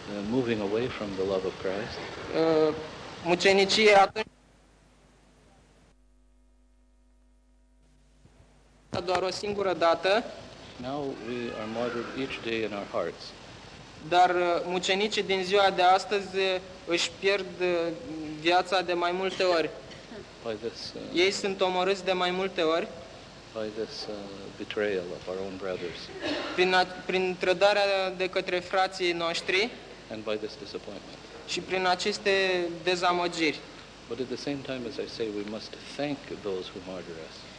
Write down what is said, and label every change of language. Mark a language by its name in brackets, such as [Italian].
[English] moving away from the love of Christ. [Romanian] Mucenicie atunci doar o singură dată. [English] Now we are martyred each day in our hearts. [Romanian] Dar mucenicii din ziua de astăzi își pierd viața de mai multe ori. [English] By this, [Romanian] ei sunt omorâți de mai multe ori. [English] By this, betrayal of our own brothers. [Romanian] Prin trădarea de către frații noștri. [English] And by this disappointment. [Romanian] Și prin aceste dezamăgiri. [English] But at the same time, as I say, we must thank those who martyr us.